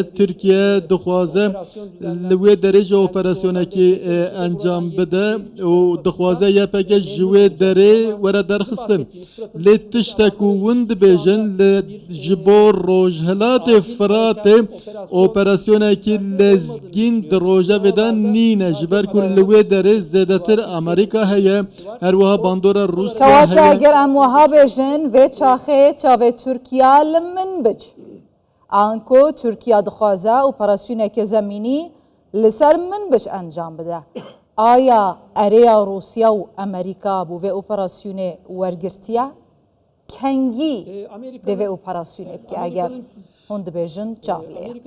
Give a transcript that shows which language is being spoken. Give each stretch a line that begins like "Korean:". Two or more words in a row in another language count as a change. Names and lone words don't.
Kurdish: Tirkiye dixwaze li wê derê jî operasyonekî encam bide û dixwaze YPG ji wê derê were derxistin lê tiştek û hûn dibêjin li ji bo Rojhilatê Firatê operasyonekî lezgîn di rojevê de nîne ji ber ku li wê derê zêdetir Amerîka heye her wiha bandora Rusya کەواتە ئەگەر ئەم وەها بێژن vê çaxê çavê Tirkiya li min biç anko Tirkiya dixwaze operasyoneke zemînî li ser min biç encam bide aya erêya Rusya û Amerîka bû vê operasyonê wergirtiye kengî dê vê operasyonê bike eger hûn dibêjin çav lê